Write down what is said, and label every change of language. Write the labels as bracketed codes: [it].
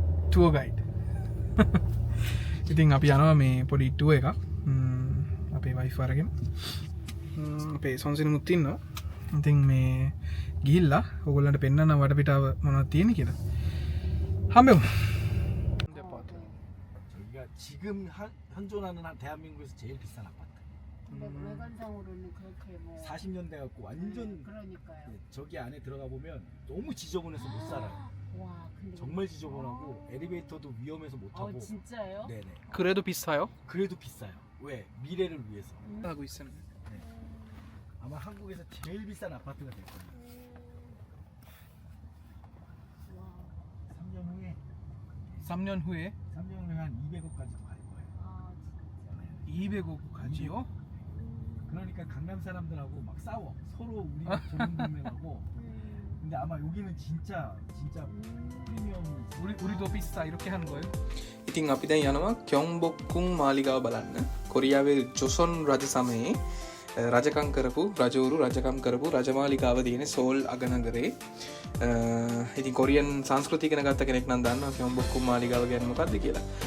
[si] Tour guide ඉතින් අපි යනවා මේ පොඩි ටුවර් එකක් අපේ වයිෆ් අරගෙන අපේ සොන්සිනුත් ඉන්නවා ඉතින් මේ ගිහිල්ලා ඕගොල්ලන්ට පෙන්නන්න වටපිටාව මොනවද තියෙන්නේ කියලා හම්බෙමු [ko] 저희가 지금 현존하는 대한민국에서 제일 비싼 아파트. 근데 외관상으로는 그렇게 뭐 40년 돼갖고 완전 그러니까요. 네, 저기 안에 들어가 보면 너무 지저분해서 못 살아요. 와 근데 정말 지저분하고 엘리베이터도 위험해서 못 타고. 진짜요? 네네. 그래도 비싸요? 그래도 비싸요. 왜? 미래를 위해서. 하고 있습니다 아마 한국에서 제일 비싼 아파트가 될 거예요. 3년 후에 3년 후에 3년 후에 한 200억까지도 갈 거예요. 아 200억 가지요? 그러니까 강남 사람들하고 막 싸워. 서로 우리가 좋은 동네라고. 근데 아마 여기는 진짜 프리미엄. 우리도 비싸 이렇게 하는 거예요? [si] ඉතින් අපි දැන් යනවා කියොන්බොක්කුන් මාලිගාව බලන්න. කොරියාවේ ජොසොන් රජ සමයේ රජකම් කරපු රජවරු රජකම් කරපු රජමාලිගාව තියෙන සෝල් අගනගරේ. ඉතින් කොරියන් සංස්කෘතිය ඉගෙන ගත්ත කෙනෙක් නම් දන්නවා කියොන්බොක්කුන් මාලිගාව කියන්නේ මොකක්ද කියලා.